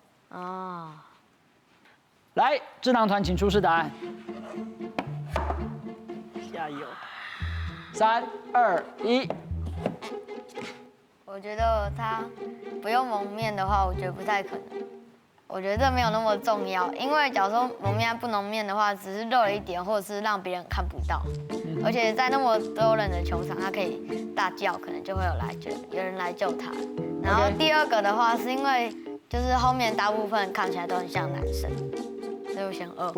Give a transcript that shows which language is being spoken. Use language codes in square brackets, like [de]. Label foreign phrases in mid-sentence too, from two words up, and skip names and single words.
[zh] 哦，來，智囊團請出示答案。加油！ 3、2、1。我覺得他不用蒙面的話，我覺得不太可能。我覺得這沒有那麼重要，因為假如說蒙面不蒙面的話，只是露了一點，或者是讓別人看不到。而且在那麼多人的球場，他可以大叫，可能就會有人來救他。然後第二個的話，是因為就是後面大部分看起來都很像男生，所以我選2。